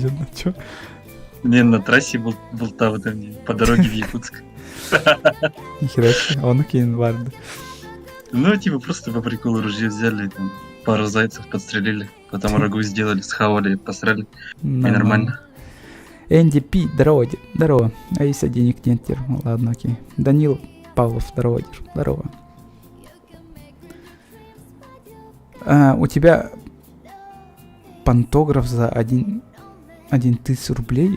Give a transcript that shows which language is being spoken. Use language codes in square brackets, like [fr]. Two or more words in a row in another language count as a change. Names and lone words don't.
[ru] Оттуда, чё? Не, на трассе был там, по дороге в Якутск. Нихера себе, [kk] оны кейін барды. [ru] Ну, типа, просто по приколу ружье взяли, там, пару зайцев подстрелили, потом рагу сделали, схавали, посрали, и нормально. Энди Пи, здорово, здорово. А если денег нет, ну, ладно, окей. Данил Павлов, здорово, здорово. У тебя пантограф за 1000 рублей?